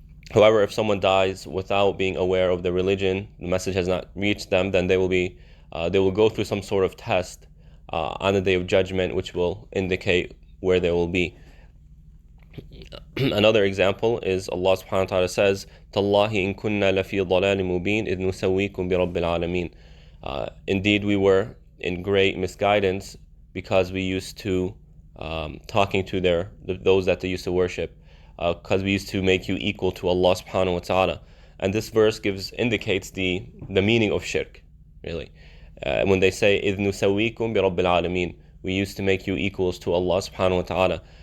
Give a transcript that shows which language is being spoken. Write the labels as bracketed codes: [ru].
[en] However, if someone dies without being aware of the religion, the message has not reached them, then they will go through some sort of test on the Day of Judgment, which will indicate where they will be. Another example is Allah subhanahu wa ta'ala says, [ar] تَاللَّهِ إِن كُنَّا لَفِي ضَلَالٍ مُبِينٍ إِذْ نُسَوِّيكُم بِرَبِّ الْعَالَمِينَ. [en] Indeed, we were in great misguidance because we used to talking to those that they used to worship, because we used to make you equal to Allah subhanahu wa ta'ala. And this verse indicates the meaning of shirk, really. When they say [ar] إِذْ نُسَوِّيكُم بِرَبِّ الْعَالَمِينَ, [en] we used to make you equals to Allah subhanahu wa ta'ala.